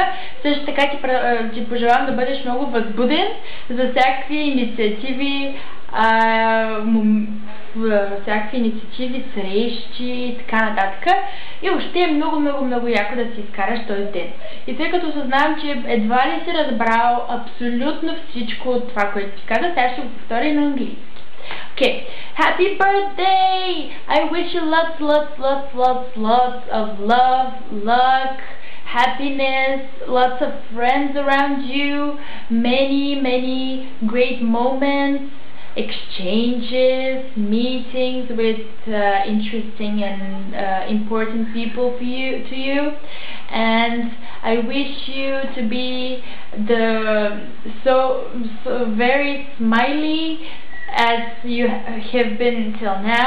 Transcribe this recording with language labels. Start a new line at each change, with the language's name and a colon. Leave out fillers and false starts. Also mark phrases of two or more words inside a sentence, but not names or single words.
Bulgarian: Също така ти пожелавам да бъдеш много възбуден за всякакви инициативи, срещи и така нататък. И въобще е много яко да си изкараш този ден. И тъй като съзнавам, че едва ли си разбрал абсолютно всичко от това, което ти каза, сега ще го повторя на английски.
English: Okay, happy birthday! I wish you lots of love, luck, happiness, lots of friends around you, many great moments, exchanges, meetings with interesting and important people to you, and I wish you to be so very smiley as you have been till now.